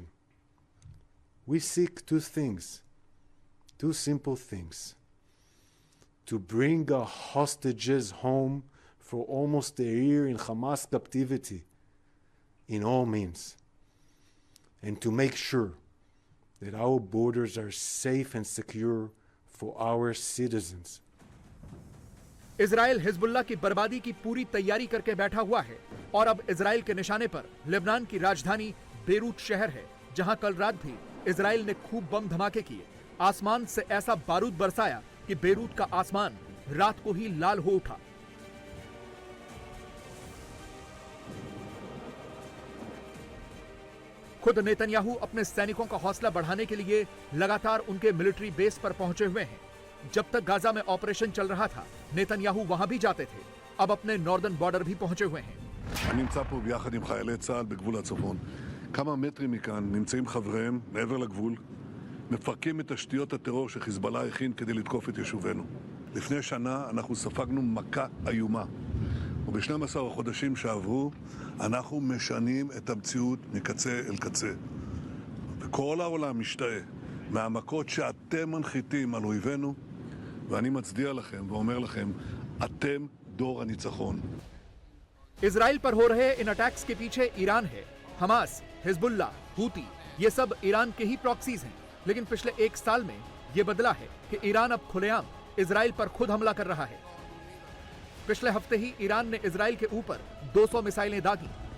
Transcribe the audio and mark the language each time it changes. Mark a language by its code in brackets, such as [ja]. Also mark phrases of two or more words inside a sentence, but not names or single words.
[en] We seek two things, two simple things: to bring our hostages home for almost a year in Hamas captivity in all means, and to make sure that our borders are safe and secure for our citizens. [hi] इजराइल हिजबुल्लाह की बर्बादी की पूरी तैयारी करके बैठा हुआ है और अब इजराइल के निशाने पर लेबनान की राजधानी बेरूत शहर है, जहां कल रात भी इजराइल ने खूब बम धमाके किए, आसमान से ऐसा बारूद बरसाया कि बेरूत का आसमान रात को ही लाल हो उठा। खुद नेतन्याहू अपने सैनिकों का हौसला बढ़ाने के लिए लगातार उनके [en] military base [hi] पर पहुंचे हुए हैं। जब तक गाजा में ऑपरेशन चल रहा था, नेतन्याहू वहां भी जाते थे। अब अपने [en] northern border [hi] भी पहुंचे हुए हैं। [he] אני נמצא פה ביחד עם חיילי צה"ל בגבול הצפון. כמה מטרים מכאן נמצאים חבריהם מעבר לגבול, מפרקים את תשתיות הטרור שחיזבאללה הכין כדי לתקוף את יישובינו. לפני שנה אנחנו ספגנו מכה איומה, וב-12 החודשים שעברו אנחנו משנים את המציאות מקצה אל קצה. וכל העולם משתאה מהמכות שאתם מנחיתים על אויבינו, ואני מצדיע לכם ואומר לכם, אתם דור הניצחון. [hi] इजराइल पर हो रहे इन अटैक्स के पीछे ईरान है। हमास, हिजबुल्लाह, हूती, ये सब ईरान के ही प्रॉक्सीज हैं। लेकिन पिछले एक साल में ये बदला है कि ईरान अब खुलेआम इजराइल पर खुद हमला कर रहा है। पिछले हफ्ते ही ईरान ने इजराइल के ऊपर 200 मिसाइलें दागी।